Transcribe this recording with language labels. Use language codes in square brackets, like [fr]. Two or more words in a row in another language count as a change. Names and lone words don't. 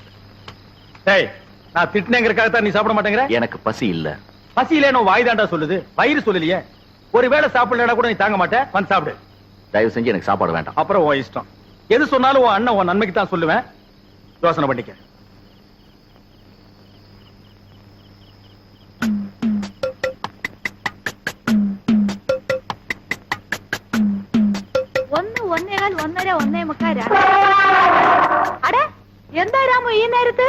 [ta] டேய் நான் திட்டினேங்கிறதுக்காக தான் நீ சாப்பிட மாட்டேங்கிற? எனக்கு பசி இல்ல. பசி இல்லைன்னு வாய் தாண்டா சொல்லுது, வயிறு சொல்லலையே. ஒருவேளை சாப்பிடலன்னா கூட நீ தாங்க மாட்டே. வந்து சாப்பிடு. தயவு செஞ்சு எனக்கு சாப்பாடு வேண்டாம். அப்புறம் உன் இஷ்டம். எது சொன்னாலும் உன் அண்ணன் உன் நன்மைக்கு தான் சொல்லுவேன். யோசனை பண்ணிக்க. [ml] ഒന്ന് ഒന്നേകാൽ ഒന്നര ഒന്നേ മുക്കാൽ അടെ എന്താ രാമു ഈ നേരത്ത്?